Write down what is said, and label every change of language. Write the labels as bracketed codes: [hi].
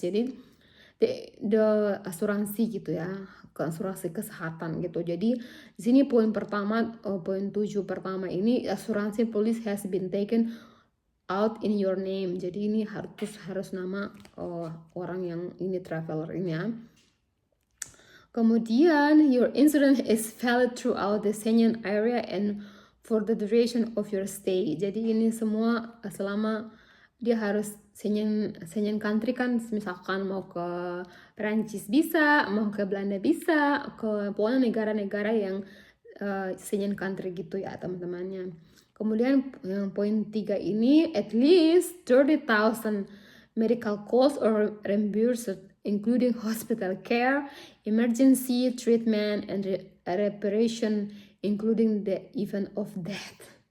[id] Jadi the asuransi gitu ya, asuransi kesehatan gitu. Jadi di sini poin pertama, poin 7 pertama ini, asuransi [en] police has been taken out in your name. [id] Jadi ini harus nama orang yang ini traveler ini ya. Kemudian [en] your insurance is valid throughout the Schengen area and for the duration of your stay. [id] Jadi ini semua selama dia harus Schengen country kan, misalkan mau ke Perancis bisa, mau ke Belanda bisa, ke pokoknya negara-negara yang Schengen country gitu ya teman-temannya. Kemudian yang poin 3 ini, [en] at least 30,000 medical costs or reimbursed including hospital care, emergency treatment, and reparation including the event of death.